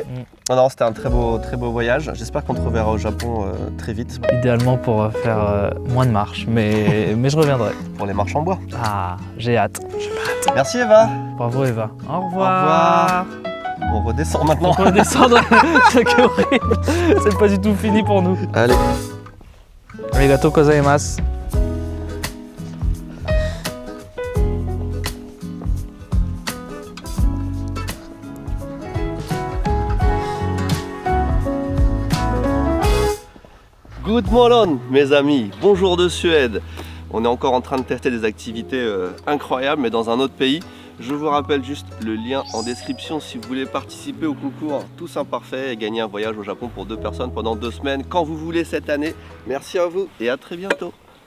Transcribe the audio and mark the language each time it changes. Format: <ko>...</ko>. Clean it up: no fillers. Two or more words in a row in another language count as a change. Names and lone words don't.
<fr>Non, c'était un très beau voyage. J'espère qu'on te reverra au Japon très vite. Idéalement pour faire moins de marches, mais je reviendrai. Pour les marches en bois. Ah, j'ai hâte. Merci Eva. Bravo Eva. Au revoir. Au revoir. On redescend maintenant. On peut redescendre. C'est horrible. C'est pas du tout fini pour nous. Allez.</fr> <ja>ありがとうございます.</ja> <en>Good morning</en> <fr>mes amis, bonjour de Suède. On est encore en train de tester des activités incroyables mais dans un autre pays. Je vous rappelle juste le lien en description si vous voulez participer au concours Tous Imparfaits et gagner un voyage au Japon pour 2 personnes pendant 2 semaines quand vous voulez cette année. Merci à vous et à très bientôt.</fr>